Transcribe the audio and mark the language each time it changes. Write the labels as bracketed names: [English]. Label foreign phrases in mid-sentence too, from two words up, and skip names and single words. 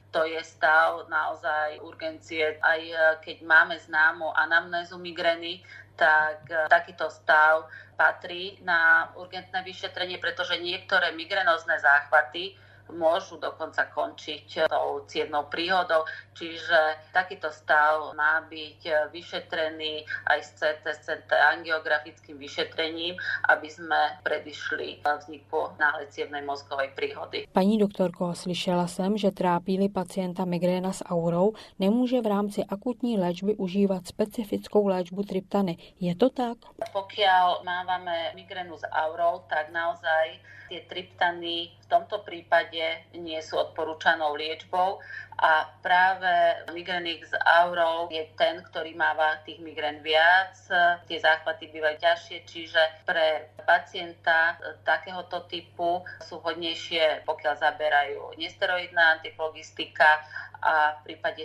[Slovak] To je stav naozaj urgencie. Aj keď máme známu anamnézu migrény, tak takýto stav patrí na urgentné vyšetrenie, pretože niektoré migrénozné záchvaty môžu dokonca končiť tou cievnou príhodou. Čiže takýto stav má byť vyšetrený aj s CT angiografickým vyšetrením, aby sme predišli vzniku náhlej cievnej mozgovej príhody. [Czech] Paní doktorko, slyšela jsem, že trápí-li pacienta migréna s aurou, nemůže v rámci akutní léčby užívat specifickou léčbu triptany. Je to tak? [Slovak] Pokiaľ máme migrénu s aurou, tak naozaj tie triptany v tomto prípade nie sú odporúčanou liečbou a práve migrénik s aurou je ten, ktorý máva tých migrén viac, tie záchvaty bývajú ťažšie, čiže pre pacienta takéhoto typu sú vhodnejšie, pokiaľ zaberajú nesteroidná antiflogistika a v prípade,